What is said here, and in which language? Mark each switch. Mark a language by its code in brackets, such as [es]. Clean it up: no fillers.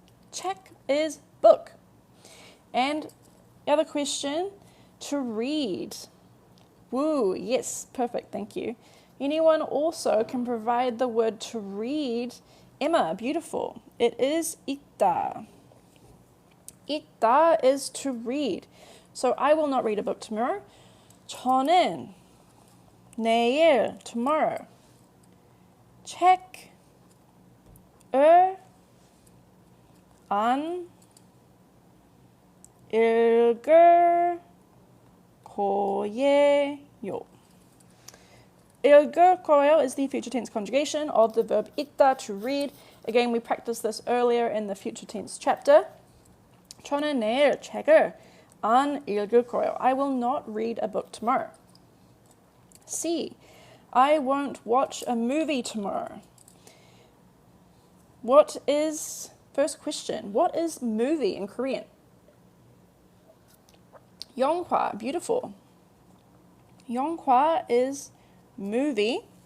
[en] Check is book. And the other question, to read. Woo, yes, perfect, thank you. Anyone also can provide the word to read. Emma, beautiful. It is 읽다. 읽다 is to read. So I will not read a book tomorrow. [ko] 저는 내일, [en] tomorrow. [ko] 책을 안 읽을 거예요. 읽을 거예요 [en] is the future tense conjugation of the verb 읽다, to read. Again, we practiced this earlier in the future tense chapter. [ko] 저는 내일 책을 안 읽을 거예요. [en] I will not read a book tomorrow. C. I won't watch a movie tomorrow. What is, first question, what is movie in Korean? 영화, beautiful. 영화 is movie.